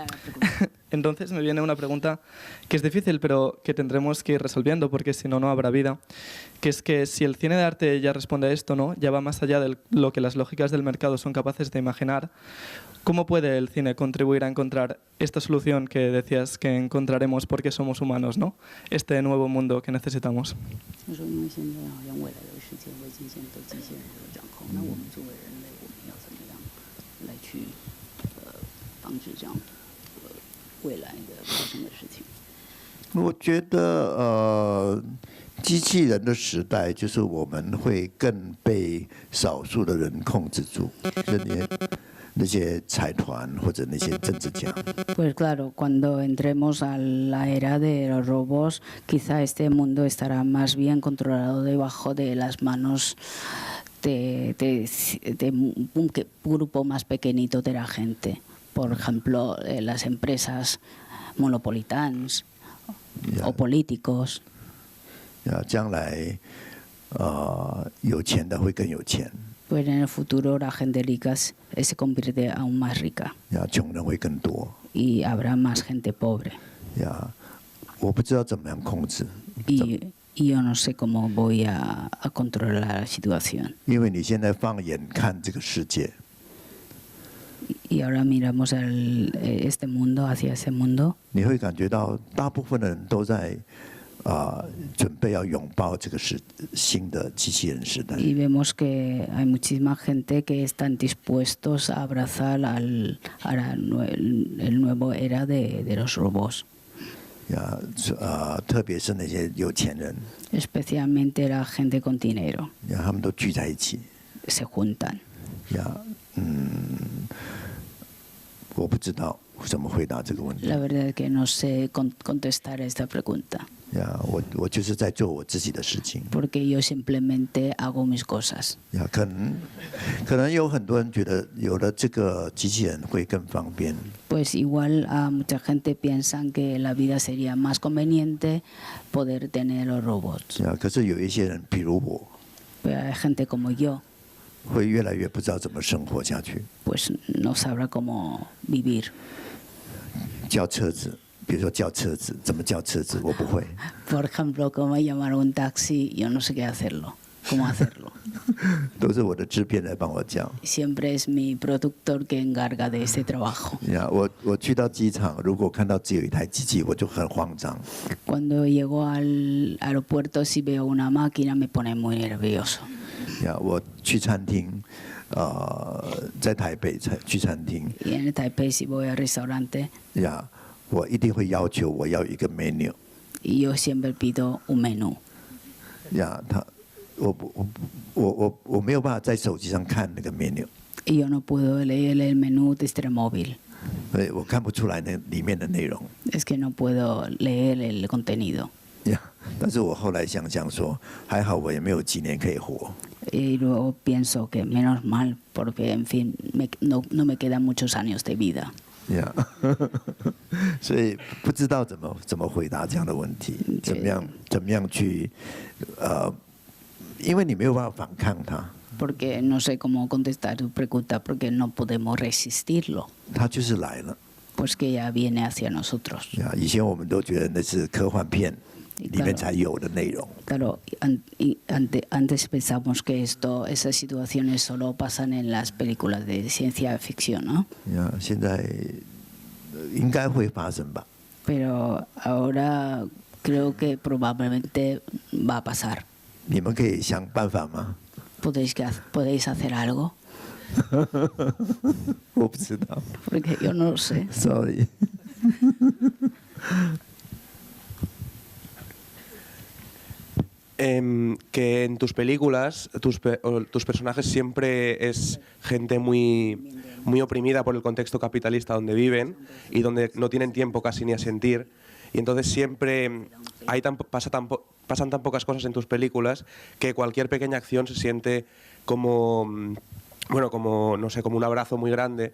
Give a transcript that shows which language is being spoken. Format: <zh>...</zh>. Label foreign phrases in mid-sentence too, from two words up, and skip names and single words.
<es>Entonces me viene una pregunta que es difícil, pero que tendremos que ir resolviendo, porque si no, no habrá vida. Que es que si el cine de arte ya responde a esto, ¿no?, ya va más allá de lo que las lógicas del mercado son capaces de imaginar, ¿cómo puede el cine contribuir a encontrar esta solución que decías que encontraremos porque somos humanos, ¿no?, este nuevo mundo que necesitamos?</es> <zh>我觉得机器人的时代就是我们会更被少数的人控制住，那些财团或者那些政治家。</zh> <es>Pues claro, cuando entremos a la era de los robots, quizá este mundo estará más bien controlado debajo de las manos de un grupo más pequeñito de la gente. Por ejemplo, las empresas monopolitanas o políticos.</es> <zh>将来有钱的会更有钱。</zh> <es>Pues en el futuro la gente rica se convierte aún más rica.</es> <zh>穷人会更多。</zh> <es>Y habrá más gente pobre.</es> <zh>我不知道怎么样控制。</zh> <es>Y yo no sé cómo voy a controlar la situación.</es> <zh>因为你现在放眼看这个世界。</zh> <es>Y ahora miramos este mundo, hacia ese mundo.</es> <zh>你会感觉到大部分的人都在准备要拥抱这个新的机器人时代。</zh> <es>Y vemos que hay muchísima gente que están dispuestos a abrazar el nuevo era de los robots.</es> <zh>特别是那些有钱人。</zh> <es>Especialmente la gente con dinero.</es> <zh>他们都聚在一起。</zh> <es>Se juntan.</es> <zh>我不知道怎么回答这个问题。</zh> <es>La verdad es que no sé contestar esta pregunta.</es> <zh>我就是在做我自己的事情。</zh> <es>Porque yo simplemente hago mis cosas.</es> <zh>可能有很多人觉得有了这个机器人会更方便。</zh> <es>Pues igual a mucha gente piensan que la vida sería más conveniente poder tener los robots.</es> <zh>可是有一些人，比如我，</zh> <es>Pero hay gente como yo.</es> <zh>会越来越不知道怎么生活下去。</zh> <es>Pues no sabrá cómo vivir.</es> <zh>叫车子，比如说叫车子，怎么叫车子，我不会。</zh> <es>Por ejemplo, cómo llamar un taxi, yo no sé qué hacerlo. ¿Cómo hacerlo?</es> <zh>都是我的制片来帮我叫。</zh> <es>Siempre es mi productor que encarga de ese trabajo.</es> <zh>我去到机场，如果看到只有一台机器，我就很慌张。</zh> <es>Cuando llego al aeropuerto, si veo una máquina, me pone muy nervioso.</es> <zh>我去餐厅，在台北去餐厅。</zh> <es>Y en Taipei, si voy al restaurante,</es> <zh>我一定会要求我要一个 menu。</zh> <es>Y yo siempre pido un menú.</es> <zh>我没有办法在手机上看那个 menu。</zh> <es>Y yo no puedo leer el menú desde el móvil.</es> <zh>我看不出来那里面的内容。</zh> <es>Es que no puedo leer el contenido.</es> <zh>但是我后来想想说，还好我也没有几年可以活。</zh> <es>Y luego pienso que menos mal, porque en fin, no me quedan muchos años de vida.</es> <zh>呀，所以不知道怎么回答这样的问题，怎么样去因为你没有办法反抗它。</zh> <es>Porque no sé cómo contestar tu pregunta, porque no podemos resistirlo.</es> <zh>它就是来了。</zh> <es>Pues que ya viene hacia nosotros.</es> <zh>呀，以前我们都觉得那是科幻片里面才有的内容。</zh> <es>Claro, antes pensamos que esas situaciones solo pasan en las películas de ciencia ficción, ¿no?</es> <zh>呀，现在应该会发生吧。</zh> <es>Pero ahora creo que probablemente va a pasar.</es> <zh>你们可以想办法吗？</zh> <es>¿Podéis hacer algo?</es> <zh>我不知道。</zh> <es>Porque yo no lo sé. Sorry. Que en tus películas tus personajes siempre es gente muy oprimida por el contexto capitalista donde viven y donde no tienen tiempo casi ni a sentir, y entonces siempre pasan tan pocas cosas en tus películas que cualquier pequeña acción se siente como no sé, como un abrazo muy grande.</es>